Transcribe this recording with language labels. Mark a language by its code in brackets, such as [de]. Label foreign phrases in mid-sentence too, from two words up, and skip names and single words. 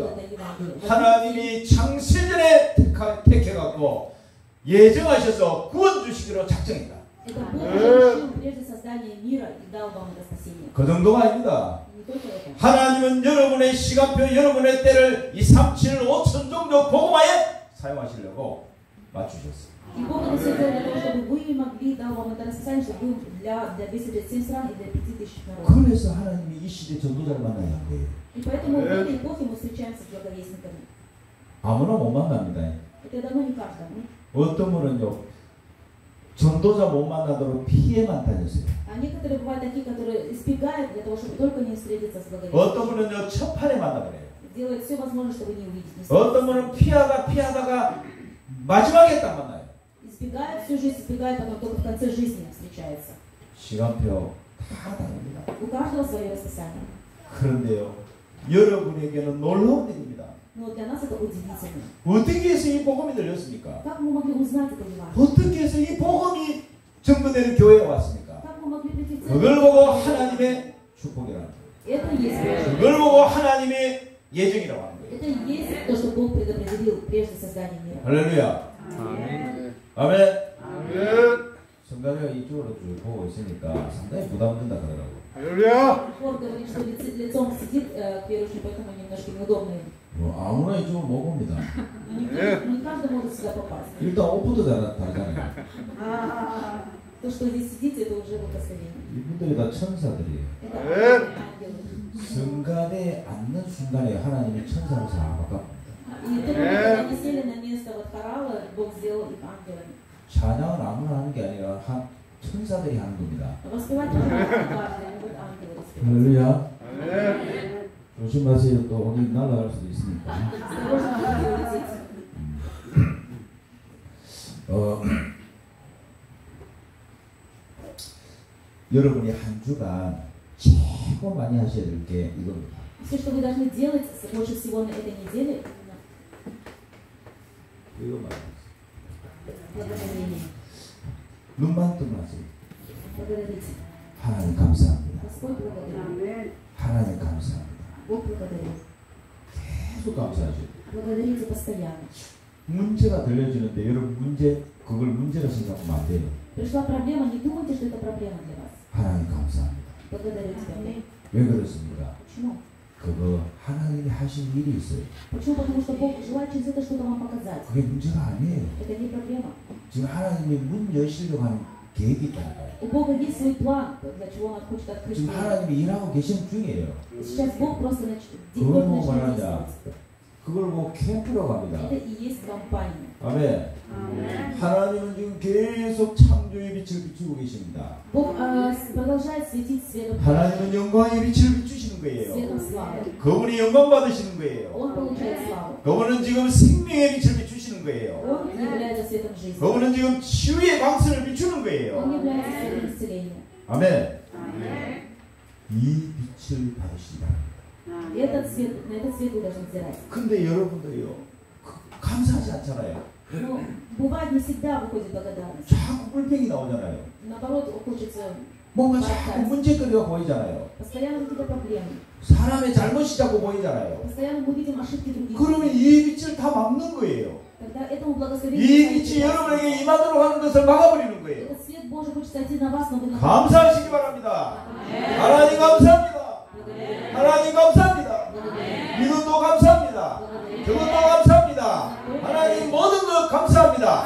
[ru] откуда-то Евангелие. [ko] 하나님이 창세전에 택해갖고 예정하셔서 구원 주시기로 작정했다. [ru] Это Бог решил прежде создания мира и дал вам это спасение. [ko] 그 정도가 아닙니다. [ru] Не только это. [ko] 하나님은 여러분의 시간표, 여러분의 때를 237, 5천 종족 복음화에 사용하시려고 맞추셨어요. [ru] И Бог это все делает для того, чтобы вы могли, дал вам это расписание, чтобы вы для 237 стран и для 5000 народов. [ko] 그래서 하나님이 이 시대 전도자를 만나야 한 거예요. [ru] И поэтому в этой эпохе мы встречаемся с благовестниками. [ko] 아무나 못 만납니다. [ru] Это дано не каждому. [ko] 어떤 분은요 전도자 못 만나도록 피해만 다녔어요. [ru] А некоторые бывают такие, которые избегают для того, чтобы только не встретиться с благовестниками. [ko] 어떤 분은요 첫판에 만나버려요. [ru] Делают все возможное, чтобы не увидеть. [ko] 어떤 분은 피하다가 마지막에 딱 만나요. [ru] Избегают всю жизнь, избегают, потом только в конце жизни встречаются. [ko] 시간표 다 다릅니다. [ru] У каждого свое расписание. [ko] 그런데요 여러분에게는 놀라운 일입니다. [ru] Но для нас это удивительно. [ko] 어떻게 해서 이 복음이 들렸습니까? [ru] Как мы могли узнать это Евангелие? [ko] 어떻게 해서 이 복음이 전거되는 교회에 왔습니까? [ru] Как мы могли прийти в [ko] 그걸 [ru] церковь? [ko] 보고 하나님의 축복이라는 거예요. [ru] Это и есть Божье. [ko] 그걸 보고 하나님의 예정이라고 하는 거예요. [ru] Это и есть то, что Бог предопределил прежде создания мира. [ko] 할렐루야. 아멘. 아멘. 아멘. 성가대가 이쪽으로 쭉 보고 있으니까 상당히 부담된다 그러더라고. 할렐루야. [ru] Бог говорит, что лицом сидит к верующим, поэтому немножко неудобно им. [ko] 뭐 아무나 이쪽으로 못 봅니다. [ru] Не каждый может сюда попасть. [ko] 일단 옷부터 다르잖아요. [ru] То, что здесь сидите, это уже благословение. [ko] 이분들이 다 천사들이에요. [ru] Это Аминь. ангелы. [ko] 성간에 앉는 순간에 하나님이 천사로 싹 바꿔. [ru] И только когда они сели на место вот хорала, Бог сделал их ангелами. [ko] 찬양은 아무나 하는 게 아니라 천사들이 하는 겁니다. [ru] Воспевать тоже не каждый, вот ангелы воспевают. [ko] 할렐루야. 아멘. 조심하세요. 또 어디 날아갈 수도 있으니까. [ru] Осторожно, можете улететь. [ko] 여러분이 한 주간 최고 많이 하셔야 될 게 이겁니다. [ru] Все, что вы должны делать больше всего на этой неделе, [ko] 이거 말이에요. [ru] благодарение. [ko] 눈만 뜨면 하세요. [ru] Благодарите. [ko] 하나님 감사합니다. [ru] Господь благодарю. [ko] 하나님 감사합니다. [ru] Бог благодарю. [ko] 계속 감사하죠. [ru] Благодарите постоянно. [ko] 문제가 들려지는데 여러분 그걸 문제로 생각하면 안 돼요. [ru] Пришла проблема, не думайте, что это проблема для вас. [ko] 하나님 감사합니다. [ru] Благодарю тебя. [ko] 왜 그렇습니까? [ru] Почему? [ko] 그거 하나님이 하신 일이 있어요. [ru] Почему? Потому что Бог желает через это что-то вам показать. [ko] 그게 문제가 아니에요. [ru] Это не проблема. [ko] 지금 하나님이 문 여시려고 하는 계획이 있다니까요. [ru] У Бога есть свой план, для чего Он хочет открыть [ko] 지금 [ru] мир. [ko] 하나님이 일하고 계시는 중이에요. [ru] Сейчас Бог просто [ko] 그걸 뭐 [ru] начинает [ko] 말하냐? [ru] действовать. [ko] 그걸 뭐 캠프라고 합니다. [ru] Это и есть компания. [ko] 아멘. 하나님은 지금 계속 창조의 빛을 비추고 계십니다. [ru] Бог продолжает светить светом. [ko] 하나님은 영광의 빛을 비추시는 거예요. [ru] Светом славы. [ko] 그분이 영광 받으시는 거예요. [ru] Он получает славу. [ko] 그분은 지금 생명의 빛을 비추시는 거예요. [ru] Он является светом жизни. [ko] 그분은 지금 치유의 광선을 비추는 [ru] Он [ko] 거예요. [ru] является светом исцеления. [ko] 아멘. 이 빛을 받으시기 바랍니다. [ru] И на этот свет вы должны взирать. [ko] 근데 여러분들요, 감사하지 않잖아요. [ru] Но бывает не всегда выходит благодарность. [ko] 자꾸 불평이 나오잖아요. [ru] Наоборот, хочется [ko] 뭔가 자꾸 문제거리가 보이잖아요. [ru] постоянно какие-то проблемы. [ko] 사람의 잘못이 자꾸 보이잖아요. [ru] Постоянно мы видим ошибки других. [ko] 그러면 이 빛을 다 막는 거예요. [ru] Тогда этому благословению [ko] 이 빛이 여러분에게 임하도록 하는 것을 막아버리는 거예요. [ru] этот свет Божий хочет сойти на вас, но вы не [ko] 감사하시기 바랍니다. 하나님 감사합니다. 하나님 감사합니다. 이것도 감사합니다. 저것도 감사합니다. 하나님 모든 것 감사합니다.